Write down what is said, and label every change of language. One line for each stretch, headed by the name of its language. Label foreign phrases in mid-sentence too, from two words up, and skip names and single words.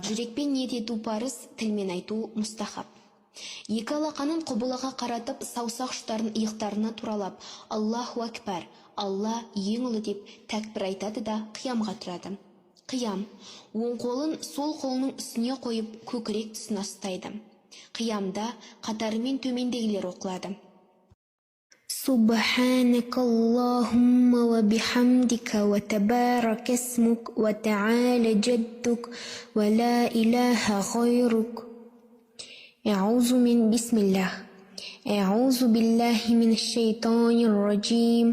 Kazakh: Жүрекпен ниет ету парыз, тілмен айту мұстахаб. Екі алақанын құбылаға қаратып, саусақ ұштарын иықтарына туралап,
Arabic: الله أكبر,
Kazakh: Алла ең ұлы деп тәкбір айтады да қиямға тұрады. Қиям. Оң қолын сол қолының үстіне қойып, көкірек тұсына ұстайды. Қиямда қатарымен төмендегілер оқылады.
Arabic: سبحانك اللهم وبحمدك وتبارك اسمك وتعالى جدك ولا إله غيرك. أعوذ بالله من الشيطان الرجيم.